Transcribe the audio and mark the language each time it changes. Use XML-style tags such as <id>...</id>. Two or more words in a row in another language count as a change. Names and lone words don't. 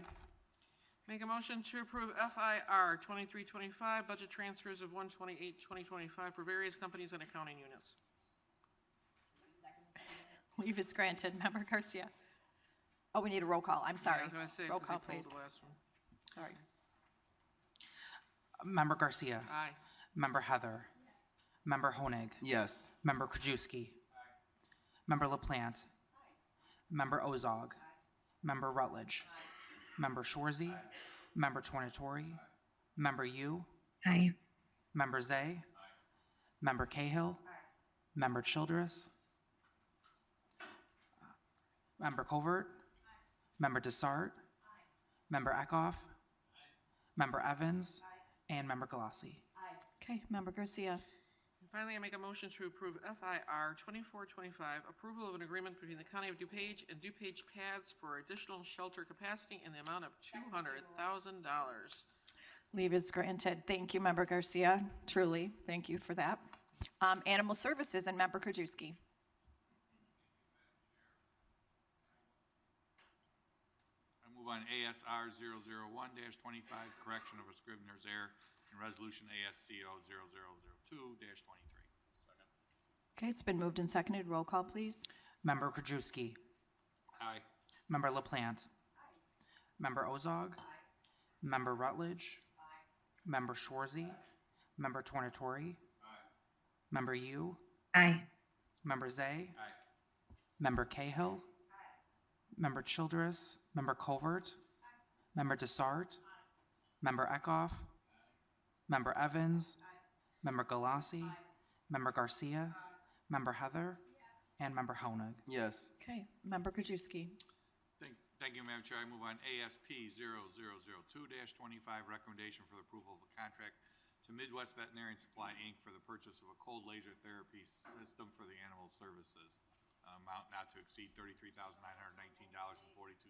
<en>Make a motion to approve FIR 2325, budget transfers of 128-2025 for various companies and accounting units. Leave is granted. Member Garcia. Oh, we need a roll call. I'm sorry. Yeah, I was going to say, roll 'cause call, they pulled please. the last one. Sorry. Member Garcia. Aye. Member Heather. Member Honig. Yes. Member Krajewski. Member LaPlante. Member Ozog. Member Rutledge. Member Schwarzy. Member Tornatori. Member Yu. Aye. Member Zay. Member Cahill. Member Childress. Member Covert. Member Desart. Member Eckhoff. Member Evans. And Member Galassi. Okay, Member Garcia. And finally, I make a motion to approve FIR 2425, approval of an agreement between the County of DuPage and DuPage Paths for additional shelter capacity in the amount of $200,000. Leave is granted. Thank you, Member Garcia. Truly, thank you for that. Animal Services and Member Krajewski. I move on ASR 001-25, correction of a Scrivener's error in resolution ASCO 0002-23. Okay, it's been moved and seconded. Roll call, please. Member Krajewski. Aye. Member LaPlante. Member Ozog. Member Rutledge. Member Schwarzy. Member Tornatori. Member Yu. Aye. Member Zay. Aye. Member Cahill. Member Childress. Member Covert. Member Desart. Member Eckhoff. Member Evans. Member Galassi. Member Garcia. Member Heather. And Member Honig. Yes. Okay, Member Krajewski. Thank you, Madam Chair. I move on ASP 0002-25, recommendation for the approval of a contract to Midwest Veterinarian Supply, Inc. for the purchase of a cold laser therapy system for the animal services, amount not to exceed $33,919.42.</en>